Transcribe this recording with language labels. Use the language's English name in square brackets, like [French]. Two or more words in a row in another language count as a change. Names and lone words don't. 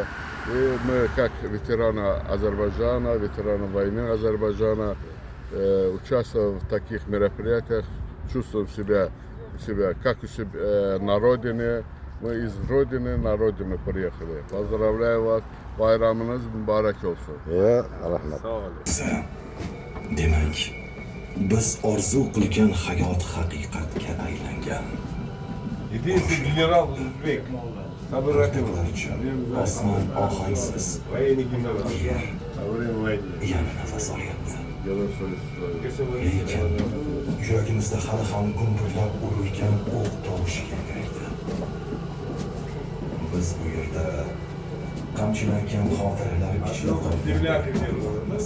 [Russian] И мы, как ветераны Азербайджана, ветераны войны Азербайджана, участвуя в таких мероприятиях, чувствуем себя как у себя на родине. Мы из родины на родину приехали. Поздравляю вас. [Turkish] Bayramınız mübarek olsun. [Uzbek] Ya, rahmat. Demak, biz orzu qilgan hayot haqiqatga aylangan. [Russian] Единственный генерал Узбек. [Uzbek] Osmon ohangsiz. [Russian] Военный генерал. Во время войны. [Uzbek] Yana nafas olyapti. Lekin yuragimizda hali ham gumburlab urilgan o'q tovushi yangraydi. Biz bu yerda qamchilangan xotiralar ichida qolganmiz.